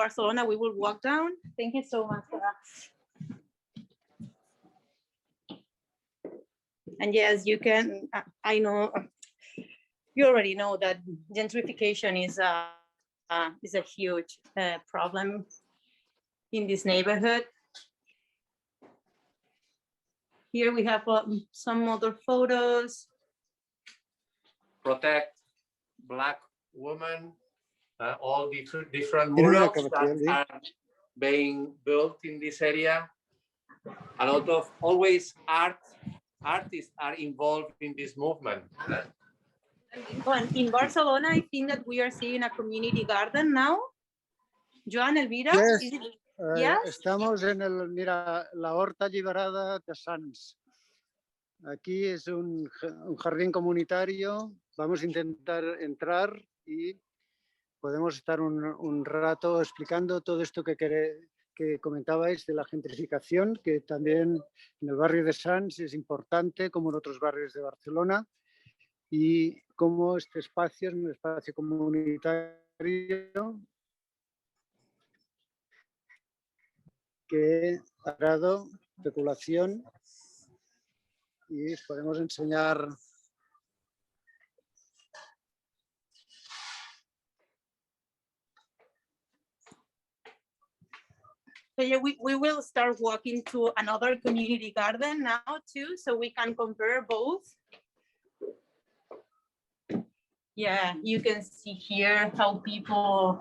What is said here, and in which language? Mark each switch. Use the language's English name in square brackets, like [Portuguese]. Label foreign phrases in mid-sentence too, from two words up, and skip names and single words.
[English] Barcelona, we will walk down. Thank you so much for that. And yes, you can, I know, you already know that gentrification is a huge problem in this neighborhood. Here we have some other photos. Protect Black women, all different Mira, murals mira, that are being built in this area. A lot of artists are involved in this movement. In Barcelona, I think that we are seeing a community garden now. Joan, Elvira? Yes. Is it? Yes? [Spanish] Estamos en la Horta Alliberada de Sants. Aquí es un jardín comunitario. Vamos a intentar entrar y podemos estar un rato explicando todo esto que comentabais de la gentrificación, que también en el barrio de Sants es importante, como en otros barrios de Barcelona, y cómo este espacio es un espacio comunitario que ha dado especulación y podemos enseñar. [English] So yeah, we will start walking to another community garden now too, so we can compare both. Yeah, you can see here how people.